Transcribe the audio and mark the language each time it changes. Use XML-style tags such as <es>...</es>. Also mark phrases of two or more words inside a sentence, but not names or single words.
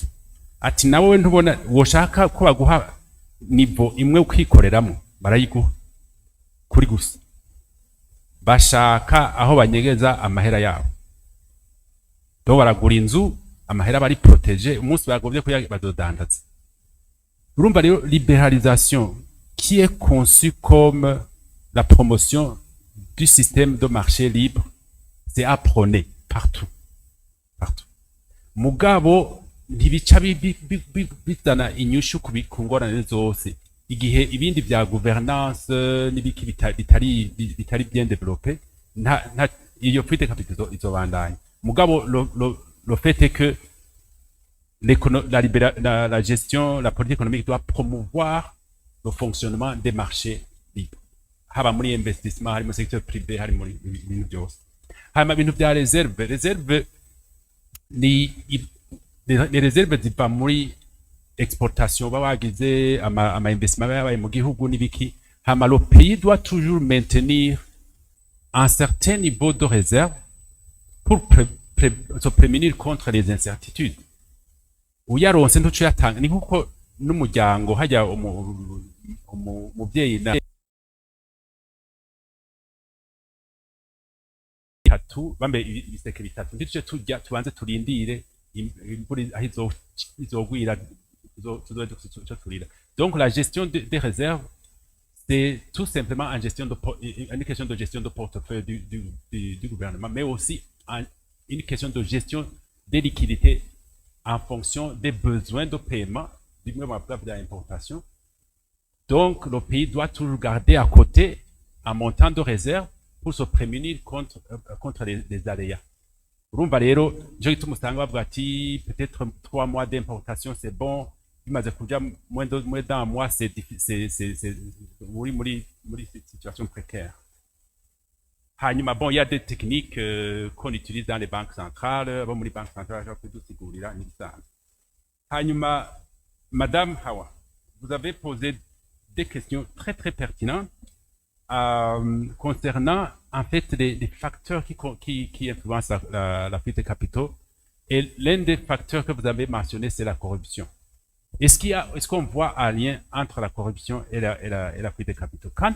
<rn>Ati nawe ntubona woshaka ko baguha nivo imwe ukikoreramwo, barayiguha kuri gusa, bashaka aho banyegeza amahera yabo, do baragura inzu amahera bari protege, umunsi bagovye ko bazodandaza. Urumva rero</rn> <fr>libéralisation qui est conçue comme la promotion du système de marché libre, c'est à prôner partout.</fr> <rn>Mugabo ntibica bizana inyushu ku ngorane zose, igihe ibindi bya gouvernance n'ibiki bitari</rn> <fr>bien développé,</fr> <rn>iyo</rn> <fr>prix de capitaux</fr> <rn>izobandanya.</rn> <fr>Mugabo le fait est que la gestion, la politique économique doit promouvoir le fonctionnement des marchés libres,</fr> <rn>haba muri investissement, hari mu</rn> <fr>secteur privé,</fr> <rn>hari muri ibintu byose. Hama ibintu bya reserve ni</rn> <fr>les réserves</fr> <rn>ziva muri exportation babagize ama investissement yabaye mu gihugu n'ibiki.</rn> <fr>Hama le pays doit toujours maintenir un certain niveau de réserve pour se prémunir contre les incertitudes.</fr> <rn>Uyaronse ntuco yatanga, ni nkuko n'umuryango hajya umuvyeyi na bitatu bambe ibiseke bitatu ndice tujya tubanze turindire imvura aho izogwira tuzo turira.</rn> <fr>Donc la gestion des réserves, c'est tout simplement une question de gestion de portefeuille du gouvernement, mais aussi une question de gestion des liquidités en fonction des besoins de paiement du même preuve d'importation. Donc le pays doit toujours garder à côté un montant de réserve pour se prémunir contre les aléas.</fr> <rn>Urumva rero je gituma usanga bavuga ati</rn> <fr>peut-être 3 mois d'importation c'est bon,</fr> <rn>bimaze kuja</rn> <fr>moins d'un mois c'est muri situation précaire. Hanyuma bon, il y a des techniques qu'on utilise dans les banques centrales, bon muri banques centrales je peux</fr> <rn>dusigurira n'ibisanzwe.</rn> <fr>Hanyuma Madame Hawa, vous avez posé des questions très pertinentes concernant en fait les facteurs qui influencent la fuite des capitaux, et l'un des facteurs que vous avez mentionné c'est la corruption. Est-ce qu'on voit un lien entre la corruption et la fuite des capitaux?</fr>